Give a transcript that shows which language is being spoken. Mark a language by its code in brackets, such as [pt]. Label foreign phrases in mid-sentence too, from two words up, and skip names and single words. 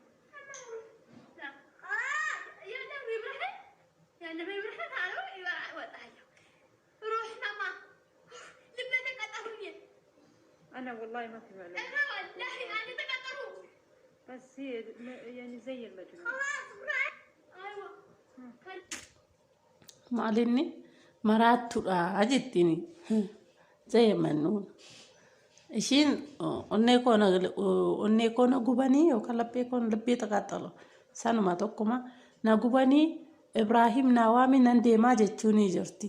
[ar] لا. خلاص يا نبي براحتك. يا نبي براحتك روح ماما. لبنتك قطعوني. أنا والله ما في بالي. أنا والله أنا تقطعوا. بس هي يعني زي المجنون. خلاص براحتك. أيوة. [om] Maalinni maraattuudha jettini zee mannuun ishiin onnee koona gubanii yookaan laphee koona laphee xaqaaxalo sanuma tokkuma na gubanii Ibraahim Nawaami nan deemaa jechuun ni jirti.